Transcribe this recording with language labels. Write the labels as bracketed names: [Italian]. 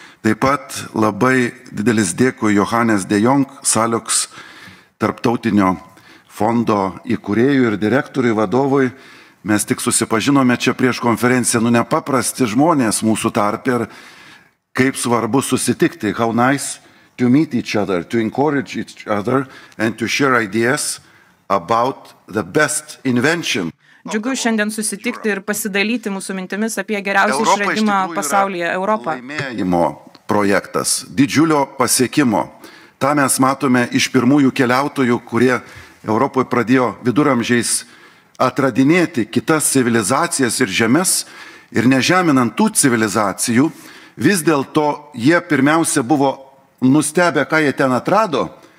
[Lithuanian] Taip pat labai didelis dėkui Johannes de Jong, Salioks tarptautinio fondo įkūrėjui ir direktoriui, vadovui. Mes tik susipažinome čia prieš konferenciją, nepaprasti žmonės mūsų tarpe ir kaip svarbu susitikti. [English] How nice to meet each other, to encourage each other and to share ideas about the best invention. [Lithuanian] Džiugu šiandien susitikti ir pasidalyti mūsų mintimis apie geriausią išradimą pasaulyje - Europą. Laimėjimo projektas, didžiulio pasiekimo. Ta mes matome iš pirmųjų keliautojų, kurie Europoje pradėjo viduramžiais atradinėti kitas civilizacijas ir žemės ir nežeminant tų civilizacijų, vis dėlto jie pirmiausia buvo nustebę, ką jie ten atrado.